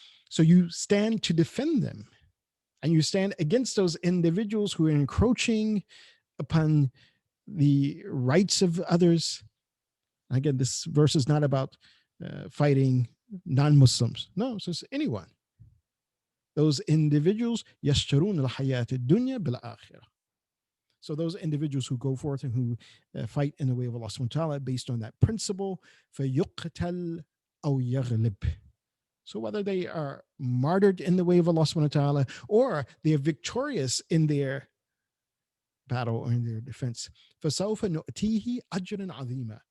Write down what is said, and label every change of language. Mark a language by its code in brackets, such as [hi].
[en] So you stand to defend them, and you stand against those individuals who are encroaching upon the rights of others. Again, this verse is not about fighting non-Muslims. No, it says anyone. Those individuals, [ar] يَشْتَرُونَ الْحَيَاةِ الدُّنْيَا بِالْآخِرَةِ. [en] So those individuals who go forth and who fight in the way of Allah subhanahu wa ta'ala based on that principle, [ar] فَيُقْتَلْ أَوْ يَغْلِبْ. [en] So whether they are martyred in the way of Allah subhanahu wa ta'ala or they are victorious in their battle or in their defense, [ar] فَسَوْفَ نُؤْتِيهِ أَجْرًا عَظِيمًا.